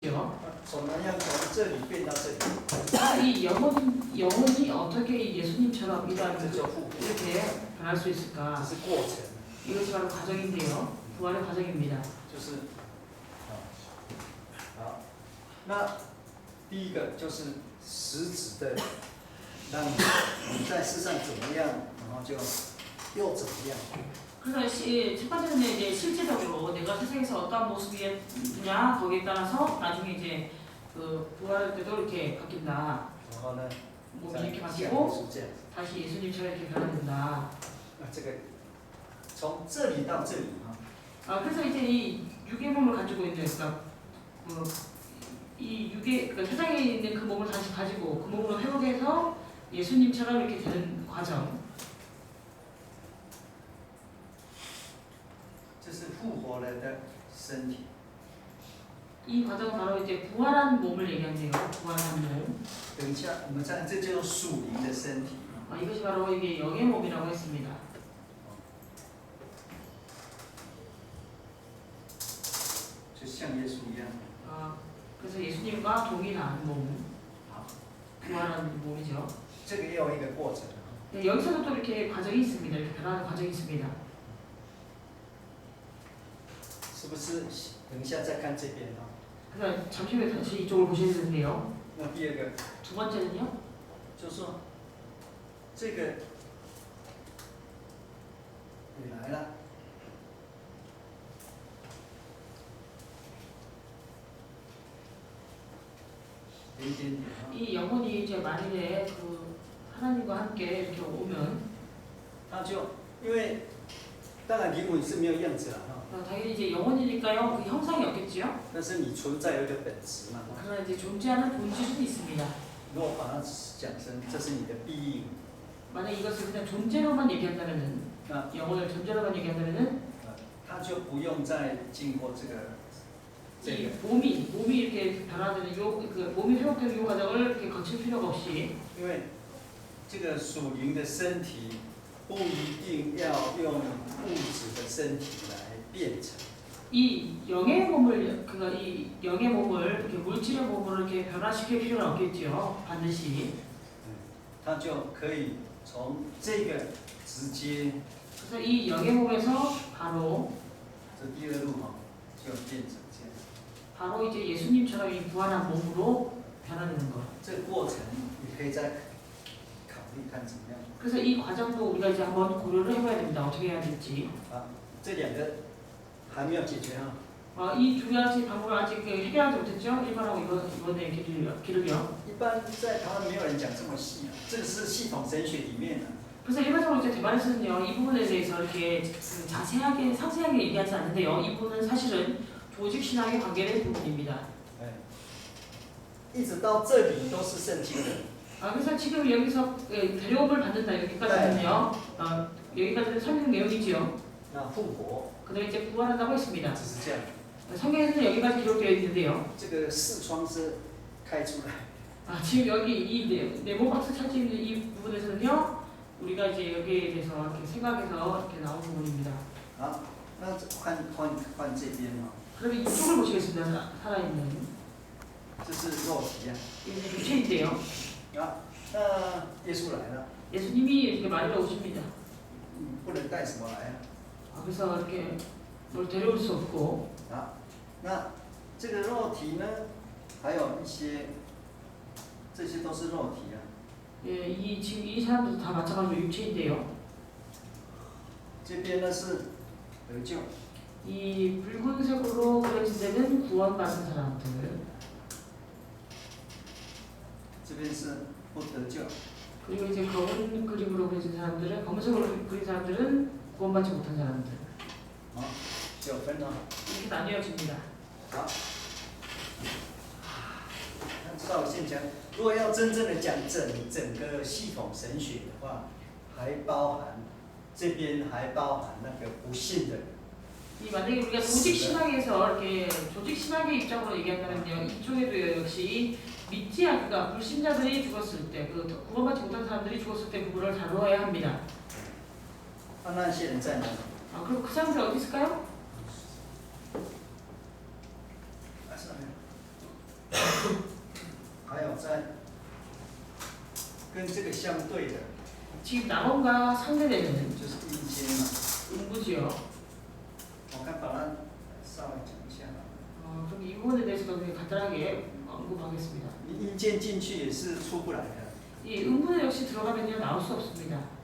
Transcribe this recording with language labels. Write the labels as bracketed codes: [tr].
[zh] 怎么样从这里变到这里？ [ko] 이 영혼이 어떻게 이 예수님처럼 이러한 [zh] 这叫复活， [ko] 이렇게 변할 수 [zh] 这 [ko] 있을까? [zh] 是过程， [ko] 이것이 바로 과정인데요. 부활의 과정입니다. [zh] 就是好，那第一个就是实质的，让你在世上怎么样，然后就又怎么样。 [ko] 그래서 첫 번째는 이제 실제적으로 내가 세상에서 어떠한 모습이냐 거기에 따라서 나중에 이제 그 부활할 때도 이렇게 바뀐다. [zh] 然后呢， [ko] 몸이 [zh] 再 [ko] 이렇게 [zh] 像 [ko] 바뀌고 [zh] 耶稣这样， [ko] 다시 예수님처럼 이렇게 변화된다. [zh] 这个从这里到这里啊， [ko] 그래서 이제 이 육의 몸을 가지고 있는 그러니까 이 육의 그 세상에 있는 그 몸을 다시 가지고 그 몸으로 회복해서 예수님처럼 이렇게 되는 과정. [zh] 这是复活了的身体。 [ko] 이 과정은 바로 이제 부활한 몸을 얘기한대요. 부활한 몸. [zh] 等一下，我们看，这叫属灵的身体。 [ko] 이것이 바로 이게 영의 몸이라고 했습니다. [zh] 就像耶稣一样。 [ko] 그래서 예수님과 동일한 몸, [zh] 好， [ko] 부활한 몸이죠. [zh] 这个也有一个过程。 [ko] 네, 여기서도 또 이렇게 과정이 있습니다. 이렇게 변화하는 과정이 있습니다. [zh] 是不是？等一下再看这边啊。 [ko] 그래서 잠시 후에 다시 이쪽을 보셔야 되는데요. [zh] 那第二个 [ko] 두 번째는요. [zh] 就是说，这个你来了，有一点点啊， [ko] 이 영혼이 이제 만일에 그 하나님과 함께 이렇게 오면 [zh] 他就因为当然灵魂是没有样子了哈， [ko] 당연히 이제 영혼이니까요. 그 형상이 없겠지요. [zh] 但是你存在有一个本质嘛。 [ko] 그러나 이제 존재하는 본질은 있습니다. [zh] 如果把它讲成这是你的必应， [ko] 만약 이것을 그냥 존재로만 얘기한다면은 [zh] 那 [ko] 영혼을 존재로만 얘기한다면은 [zh] 他就不用再经过这个 [ko] 이 몸이 이렇게 변화되는 그 몸이 회복되는 요 과정을 이렇게 거칠 필요가 없이 [zh] 因为这个属灵的身体不一定要用物质的身体来变成， [ko] 이 영의 몸을 이 영의 몸을 이렇게 물질의 몸으로 이렇게 변화시킬 필요는 없겠지요. 반드시. [zh] 它就可以从这个直接 [ko] 그래서 이 영의 몸에서 바로 [zh] 这第二路哈，就变成这样。 [ko] 바로 이제 예수님처럼 이 부활한 몸으로 변화되는 것. [zh] 这个过程你可以再考虑看怎么样。 [ko] 그래서 이 과정도 우리가 이제 한번 고려를 해봐야 됩니다. 어떻게 해야 될지. [zh] 啊，这两个还没有解决哈。 [ko] 이 두 가지 방법을 아직 해결하지 못했죠. 1번하고 2번의 기록이요. [zh] 一般在台湾没有人讲这么细啊，这个是系统神学里面的。 [ko] 그래서 일반적으로 이제 대만에서는요, 이 부분에 대해서 이렇게 자세하게, 상세하게 얘기하지 않는데요. 이 부분은 사실은 조직 신학의 관계된 부분입니다. [zh] 一直到这里都是圣经的。 [ko] 그래서 지금 여기서 데려옴을 받는다 여기까지는요. 여기까지는 성경 내용이지요. [zh] 那复活 [ko] 그다음에 이제 부활한다고 했습니다. [zh] 只是这样， [ko] 성경에서는 여기까지 기록되어 있는데요. [zh] 这个视窗是开出来。 [ko] 지금 여기 이 네모 박스 찾고 있는 이 부분에서는요. 우리가 이제 여기에 대해서 이렇게 생각해서 이렇게 나온 부분입니다. [zh] 好，那换这边哈， [ko] 그러면 이쪽을 보시겠습니다. 살아있는 [zh] 这是肉体啊。 [ko] 이게 유체인데요. [zh] 啊，那耶稣来了， [ko] 예수님이 이렇게 마리로 오십니다. [zh] 不能带什么来啊？ [ko] 그래서 이렇게 뭘 데려올 수 없고 [zh] 啊，那这个肉体呢，还有一些，这些都是肉体啊。 [ko] 지금 이 사람들도 다 마찬가지로 육체인데요. [zh] 这边呢是得救， [ko] 이 붉은색으로 그려진 데는 구원받은 사람들, [zh] 这边是不得救。 [ko] 그리고 이제 검은 그림으로 그려진 사람들은 검은색으로 그린 사람들은 구원받지 못한 사람들. [zh] 好，就分了。 [ko] 이렇게 나뉘어집니다. [zh] 好，那知道我先讲，如果要真正的讲整个系统神学的话，还包含这边还包含那个不信的人。 [ko] 만약에 우리가 조직 신학에서 이렇게 조직 신학의 입장으로 얘기한다면요, 이쪽에도 역시 믿지 않가 불신자들이 죽었을 때, 그 구원받지 못한 사람들이 죽었을 때 부분을 다루어야 합니다. [zh] 那些人在哪里？ [ko] 그리고 그 사람들 어디 있을까요? [zh] 啊，是哪里？跟这个相对的 [ko] 지금 낙원과 상대되는 [zh] 就是阴间嘛。 [ko] 음부지요. [zh] 我看把它稍微讲一下。 [ko] 그럼 이 부분에 대해서도 그냥 간단하게 언급하겠습니다. [zh] 你阴间进去也是出不来的。 [ko] 이 음부는 역시 들어가면요 나올 수 없습니다.